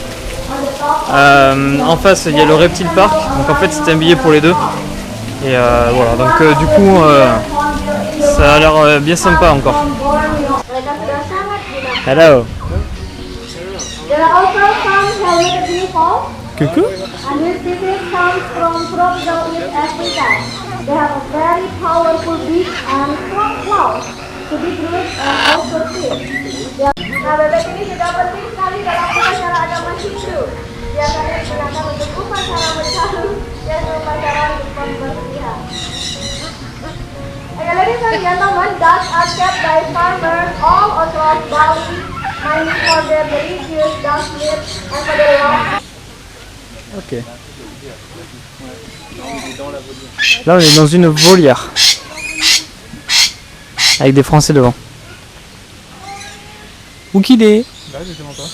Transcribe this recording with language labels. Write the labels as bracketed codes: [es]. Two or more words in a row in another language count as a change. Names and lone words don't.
[fr] En face il y a le Reptile Park, donc en fait c'était un billet pour les deux. Et voilà, donc du coup ça a l'air bien sympa encore. Hello. Coucou. [id] Nah, bebek ini juga penting sekali dalam upacara agama Hindu. Biasanya digunakan untuk upacara bercalu dan upacara untuk berpergian. [en] Okay, ladies and gentlemen, ducks are kept by farmers all across Bali, mining for their delicious duck meat and for their long. Ok. [fr] Là on est dans une volière avec des Français devant. Où qu'il est? Là, justement pas.